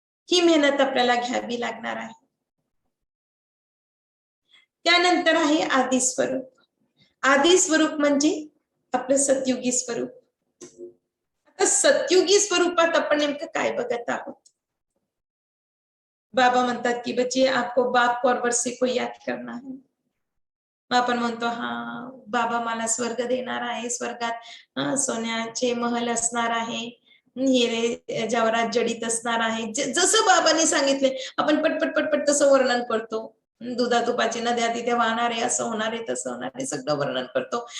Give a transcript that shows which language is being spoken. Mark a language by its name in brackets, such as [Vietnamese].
[Marathi] ही मेहनत आपल्याला घ्यावी लागणार आहे. त्यानंतर आहे आदी स्वरूप. आदी स्वरूप म्हणजे आपलं सतयुगी स्वरूप. आता सतयुगी स्वरूपात आपण नेमकं काय बघत आहोत? बाबा म्हणतात की [Hindi] बच्चे आपको बाप और वर्षे को याद करना है. [Marathi] आपण म्हणतो हा बाबा मला स्वर्ग देणार आहे, स्वर्गात सोन्याचे महल असणार आहे, हिरे जवाहरात जडित असणार आहे. जसं बाबांनी सांगितले आपण पटपट पटपट तसं वर्णन करतो. दुधा तुपाची नद्या तिथे वाहणार आहे, असं होणार आहे, तसं होणार आहे, सगळं वर्णन करतो.